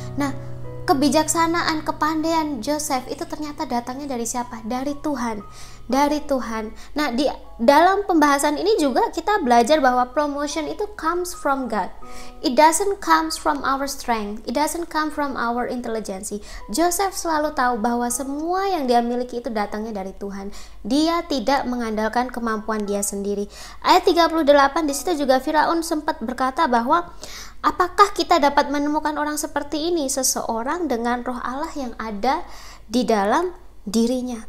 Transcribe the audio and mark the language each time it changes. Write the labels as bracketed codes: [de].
[id] Nah, kebijaksanaan, kepandaian Joseph itu ternyata datangnya dari siapa? Dari Tuhan. Dari Tuhan. Nah, di dalam pembahasan ini juga kita belajar bahwa promotion itu [en] comes from God. It doesn't comes from our strength. It doesn't come from our intelligence. [id] Joseph selalu tahu bahwa semua yang dia miliki itu datangnya dari Tuhan. Dia tidak mengandalkan kemampuan dia sendiri. Ayat 38 di situ juga Firaun sempat berkata bahwa apakah kita dapat menemukan orang seperti ini, seseorang dengan roh Allah yang ada di dalam dirinya?